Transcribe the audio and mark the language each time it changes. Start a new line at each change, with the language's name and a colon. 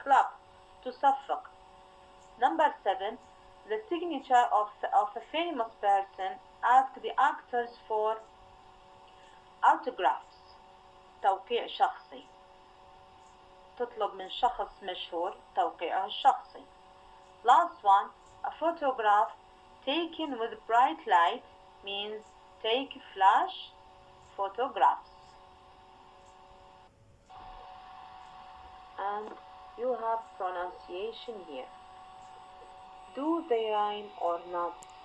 Arabic: club تصفق.
English: Number 7 the signature of a famous person. ask the actors for autographs
Arabic: توقيع شخصي. تطلب من شخص مشهور توقيعه الشخصي.
English: Last one a photograph taken with bright light means take flash photographs. And you have pronunciation here. Do they rhyme or not?